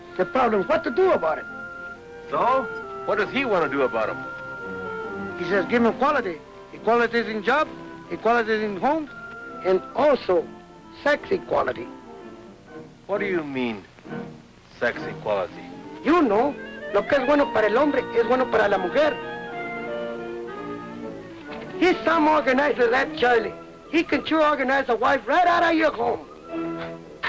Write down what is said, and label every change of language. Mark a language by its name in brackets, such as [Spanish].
[English] The problem is what to do about it. So? What does he want to do about them? He says give them equality. Equality is in job, equality is in homes, and also sex equality. What do you mean, sex equality? You know, [Spanish] lo que es bueno para el hombre es bueno para la mujer. [English] He's some organizer, that Charlie. He can sure organize a wife right out of your home.